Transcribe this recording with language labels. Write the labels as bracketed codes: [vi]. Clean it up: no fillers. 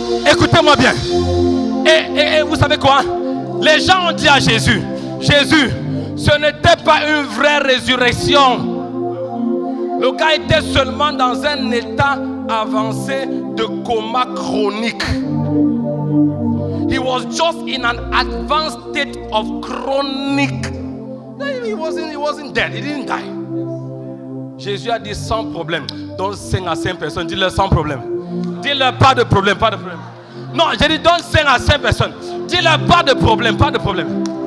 [fr] Écoutez-moi bien. Et vous savez quoi? Les gens ont dit à Jésus, Jésus, ce n'était pas une vraie résurrection. Le gars était seulement dans un état avancé de coma chronique. [en] He was just in an advanced state of chronic. He wasn't dead. He didn't die. [fr] Jésus a dit sans problème. Donne 5 à 5 personnes. Dis-leur sans problème. Dis-leur pas de problème, pas de problème. Non, j'ai dit donne 5 à 5 personnes. Dis-leur, pas de problème, pas de problème.